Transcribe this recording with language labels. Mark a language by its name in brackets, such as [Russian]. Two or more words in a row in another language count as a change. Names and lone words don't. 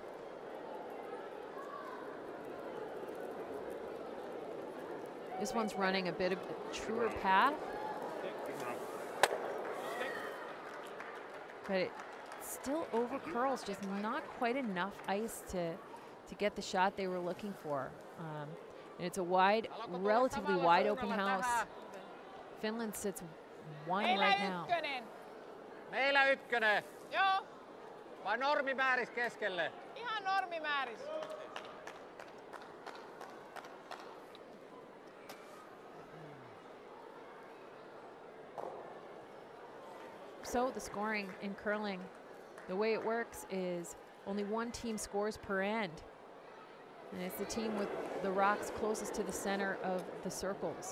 [English] This one's running a bit of a truer path, but it still over curls, just not quite enough ice to get the shot they were looking for. And it's a wide, relatively wide open house. Finland sits 1 right now. [Finnish] Meillä ykkönen. Joo, Vai normimääris keskelle? ihan normimääris. [English] So the scoring in curling, the way it works is only one team scores per end. And it's the team with the rocks closest to the center of the circles.